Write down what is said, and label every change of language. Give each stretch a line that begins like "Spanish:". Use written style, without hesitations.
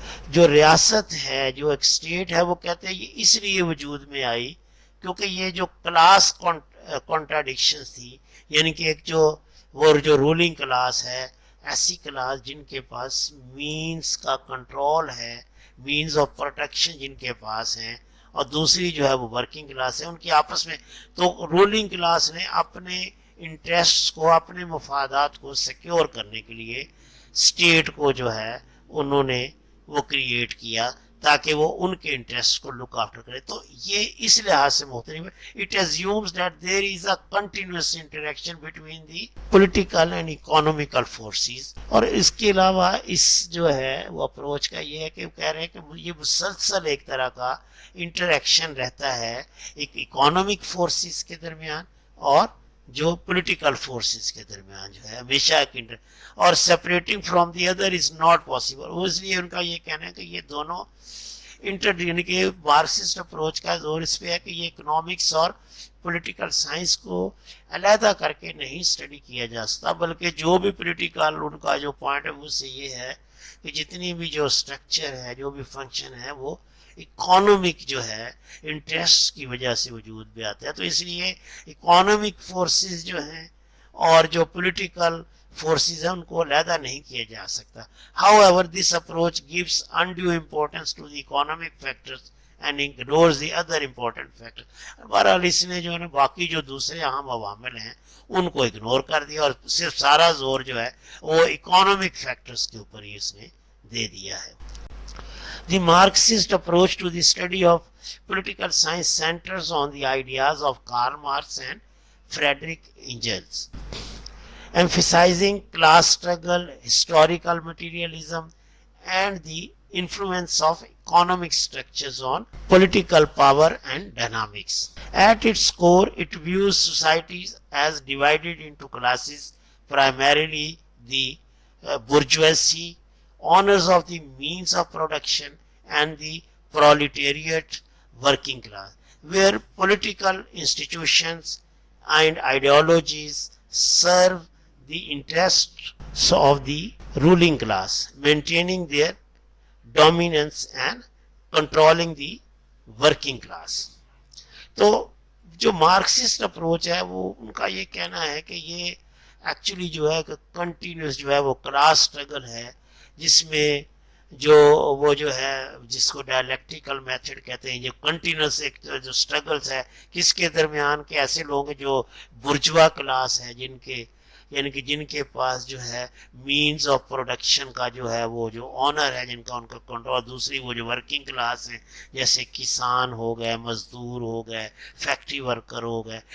Urdu: جو ریاست ہے, جو ایک اسٹیٹ ہے, وہ کہتے ہیں یہ اس لیے وجود میں آئی کیونکہ یہ جو کلاس کانٹراڈکشن تھی, یعنی کہ ایک جو رولنگ کلاس ہے, ایسی کلاس جن کے پاس مینز کا کنٹرول ہے, مینز آف پروٹیکشن جن کے پاس ہیں, اور دوسری جو ہے وہ ورکنگ کلاس ہے, ان کی آپس میں. تو رولنگ کلاس نے اپنے انٹرسٹ کو, اپنے مفادات کو سیکیور کرنے کے لیے اسٹیٹ کو جو ہے انہوں نے وہ کریٹ کیا تاکہ وہ ان کے انٹرسٹ کو لک آفٹر کرے. تو یہ اس لحاظ سے مختلف ہے.
English: It assumes that there is a continuous interaction between the political and economical forces.
Urdu: اور اس کے علاوہ اس جو ہے وہ اپروچ کا یہ ہے کہ وہ کہہ رہے ہیں کہ یہ مسلسل ایک طرح کا انٹریکشن رہتا ہے ایک اکانومک فورسز کے درمیان اور جو پولیٹیکل فورسز کے درمیان جو ہے ہمیشہ ایک اور
English: Separating from the other is not possible.
Urdu: اس لیے ان کا یہ کہنا ہے کہ یہ دونوں یعنی کہ مارکسسٹ اپروچ کا زور اس پہ ہے کہ یہ اکنامکس اور پولیٹیکل سائنس کو علیحدہ کر کے نہیں اسٹڈی کیا جا سکتا، بلکہ جو بھی پولیٹیکل ان کا جو پوائنٹ ہے وہ سے یہ ہے کہ جتنی بھی جو اسٹرکچر ہے، جو بھی فنکشن ہے، وہ اکانومک جو ہے انٹرسٹ کی وجہ سے وجود میں آتا ہے. تو اس لیے اکانومک فورسز جو ہیں اور جو پولیٹیکل فورسز ہیں ان کو علیحدہ نہیں کیا جا سکتا.
English: However, this approach gives undue importance to the economic factors and ignores the other important factors.
Urdu: بہرحال اس نے جو ہے باقی جو دوسرے اہم عوامل ہیں ان کو اگنور کر دیا اور صرف سارا زور جو ہے وہ اکانومک فیکٹرز کے اوپر ہی اس نے دے دیا ہے.
English: The Marxist approach to the study of political science centers on the ideas of Karl Marx and Friedrich Engels, emphasizing class struggle, historical materialism, and the influence of economic structures on political power and dynamics. At its core, it views societies as divided into classes, primarily the bourgeoisie, owners of the means of production, and the proletariat working class, where political institutions and ideologies serve the interests of the ruling class, maintaining their dominance and controlling the working class.
Urdu: تو جو Marxist approach ہے وہ ان کا یہ کہنا ہے کہ یہ ایکچولی جو ہے کہ کنٹینیوس جو ہے وہ کلاس اسٹرگل ہے، جس میں جو وہ جو ہے جس کو ڈائلیکٹیکل میتھڈ کہتے ہیں، جو کنٹینیوس ایک جو اسٹرگلس ہے کس کے درمیان کے ایسے لوگ ہیں جو برجوا کلاس ہے، جن کے یعنی کہ جن کے پاس جو ہے مینز آف پروڈکشن کا جو ہے وہ جو آنر ہے، جن کا ان کا کنٹرول، دوسری وہ جو ورکنگ کلاس ہیں جیسے کسان ہو گئے، مزدور ہو گئے، فیکٹری ورکر ہو گئے.